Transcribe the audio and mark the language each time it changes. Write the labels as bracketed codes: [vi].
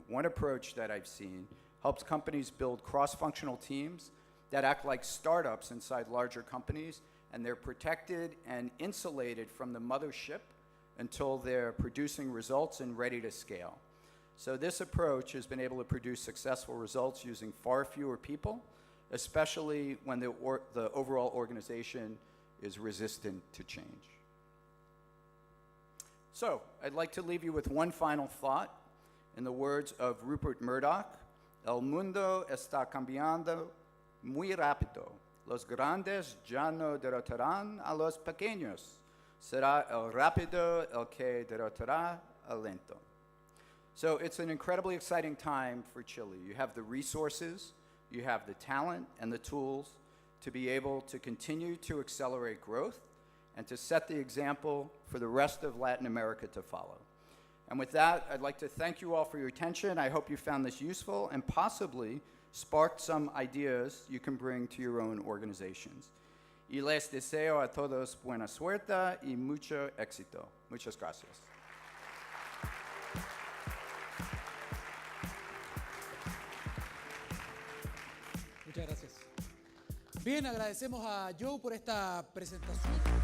[en] One approach that I've seen helps companies build cross-functional teams that act like startups inside larger companies, and they're protected and insulated from the mothership until they're producing results and ready to scale. So this approach has been able to produce successful results using far fewer people, especially when the overall organization is resistant to change. So I'd like to leave you with one final thought. In the words of Rupert Murdoch, [es] El mundo está cambiando muy rápido. Los grandes ya no derrotarán a los pequeños. Será el rápido el que derrotará al lento. [en] So it's an incredibly exciting time for Chile. You have the resources, you have the talent and the tools to be able to continue to accelerate growth and to set the example for the rest of Latin America to follow. And with that, I'd like to thank you all for your attention. I hope you found this useful and possibly sparked some ideas you can bring to your own organizations. [es] Y les deseo a todos buena suerte y mucho éxito. Muchas gracias. Muchas gracias. Bien, agradecemos a Joe por esta presentación.